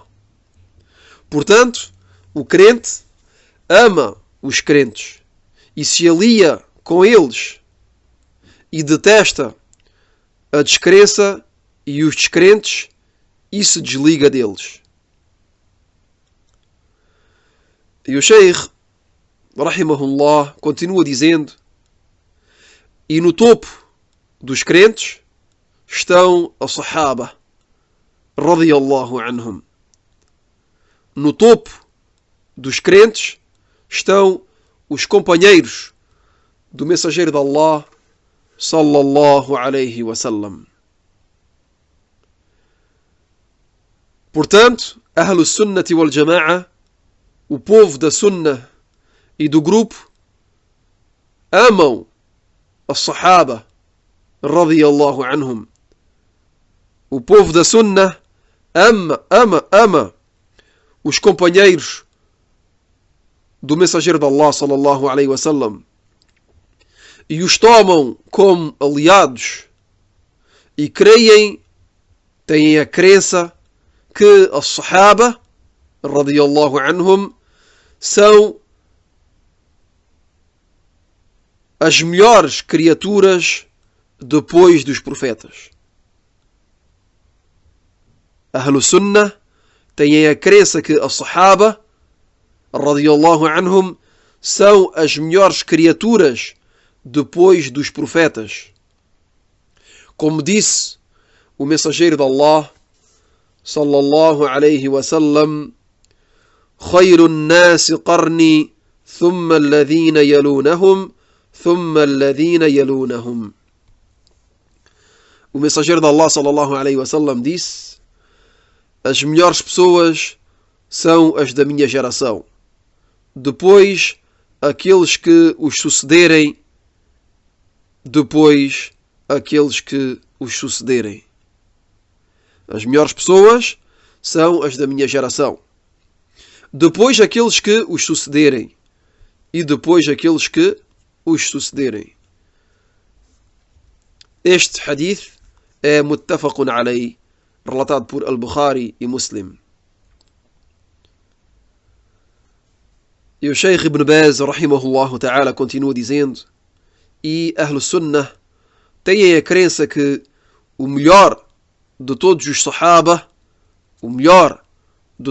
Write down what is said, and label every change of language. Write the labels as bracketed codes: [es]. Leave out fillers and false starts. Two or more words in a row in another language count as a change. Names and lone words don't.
[pt] Portanto, o crente ama os crentes e se alia com eles e detesta a descrença e os descrentes e se desliga deles. E o Sheikh, rahimahullah, continua dizendo: e no topo dos crentes estão a Sahaba, [ar] رضي الله عنهم. [pt] No topo dos crentes estão os companheiros do mensageiro de Allah, [ar] صلى الله عليه وسلم. Portanto, أهل السنة والجماعة, [pt] o povo da Sunnah e do grupo, amam as Sahaba, [ar] رضي الله عنهم. [pt] O povo da Sunnah ama os companheiros do mensageiro [ar] de Allah, صلى الله عليه وسلم, [pt] e os tomam como aliados e têm a crença que as Sahaba, [ar] رضي الله عنهم, [pt] são as melhores criaturas depois dos profetas. [ar] أهل السنة [pt] têm a crença que as Sahaba, [ar] رضي الله عنهم, [pt] são as melhores criaturas depois dos profetas. Como disse o mensageiro de Allah, [ar] صلى الله عليه وسلم: خير الناس قرني ثم الذين يلونهم ثم الذين يلونهم. [pt] O mensageiro de Allah, [ar] صلى الله عليه وسلم, [pt] disse: as melhores pessoas são as da minha geração, depois aqueles que os sucederem, depois aqueles que os sucederem. As melhores pessoas são as da minha geração, depois aqueles que os sucederem e depois aqueles que os sucederem. Este hadith é [ar] متفق عليه, [pt] relatado por Al-Bukhari e Muslim. E o Sheikh Ibn Baz, [ar] رحمه الله تعالى, [pt] continua dizendo: e [ar] أهل السنة [pt] têm a crença que o melhor de todos os Sahaba, o melhor de